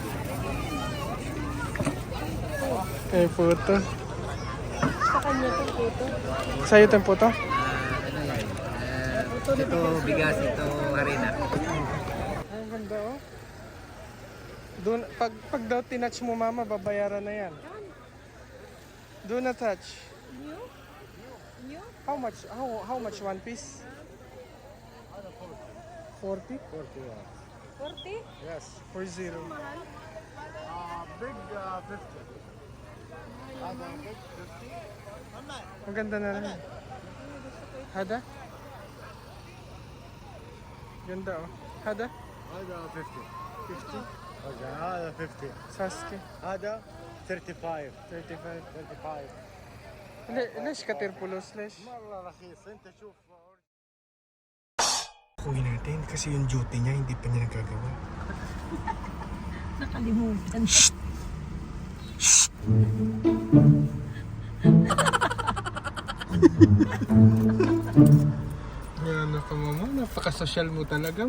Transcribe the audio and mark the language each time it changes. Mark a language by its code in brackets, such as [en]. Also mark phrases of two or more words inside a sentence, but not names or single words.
[tl] May puto. Sa kanya ito, puto. Sa'yo ito yung puto? Ito bigas, ito harina. Ang ganda oh. Doon, pag daw tinouch mo mama, babayaran na yan. [en] Do not touch. New? New? How much one piece? 40? 40? Yes, 40. Big 50. [tl] Ang ganda na rin. Hada? Ganda oh. Hada? [ar] هذا 50 50? هذا 50 Sasuke? هذا 35 35. ليش كتير فلوس ليش؟ مره رخيص انت شوف [tl] Kuhin natin kasi yung duty niya hindi pa niya nagagawa. Nakalimutan. Yan ka mama, napaka-social mo talaga.